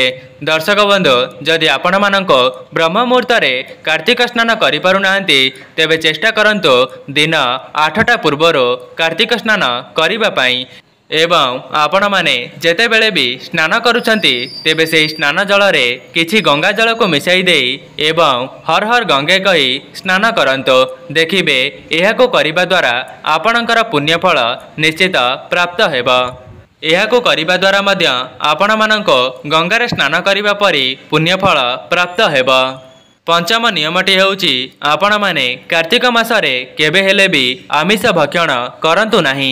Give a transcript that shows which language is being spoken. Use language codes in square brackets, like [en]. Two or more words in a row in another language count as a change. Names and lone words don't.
[or] ଦର୍ଶକ ବନ୍ଧୁ ଯଦି ଆପଣ ମାନଙ୍କୁ ବ୍ରହ୍ମ ମୁହୂର୍ତ୍ତ ରେ କାର୍ତ୍ତିକ ସ୍ନାନ କରି ପାରୁ ନାହାନ୍ତି ତେବେ ଚେଷ୍ଟା କରନ୍ତୁ ଦିନ 8ଟା ପୂର୍ବରୁ କାର୍ତ୍ତିକ ସ୍ନାନ କରିବା ପାଇଁ। ଏବଂ ଆପଣ ମାନେ ଯେତେ ବେଳେ ବି ସ୍ନାନ କରୁଛନ୍ତି ତେବେ ସେ ସ୍ନାନ ଜଳ ରେ କିଛି ଗଙ୍ଗା ଜଳକୁ ମିଶାଇ ଦେଇ ଏବଂ ହର ହର ଗଙ୍ଗେ କହି ସ୍ନାନ କରନ୍ତୁ। ଦେଖିବେ ଏହାକୁ କରିବା ଦ୍ୱାରା ଆପଣଙ୍କର ପୁଣ୍ୟଫଳ ନିଶ୍ଚିତ ପ୍ରାପ୍ତ ହେବ। ଏହାକୁ କରିବା ଦ୍ୱାରା ମଧ୍ୟ ଆପଣ ମାନଙ୍କୁ ଗଙ୍ଗାରେ ସ୍ନାନ କରିବା ପରି ପୁଣ୍ୟଫଳ ପ୍ରାପ୍ତ ହେବ। ପଞ୍ଚମ ନିୟମଟି ହେଉଛି ଆପଣ ମାନେ କାର୍ତ୍ତିକ ମାସରେ କେବେ ହେଲେ ବି ଆମିଷ ଭକ୍ଷଣ କରନ୍ତୁ ନାହିଁ।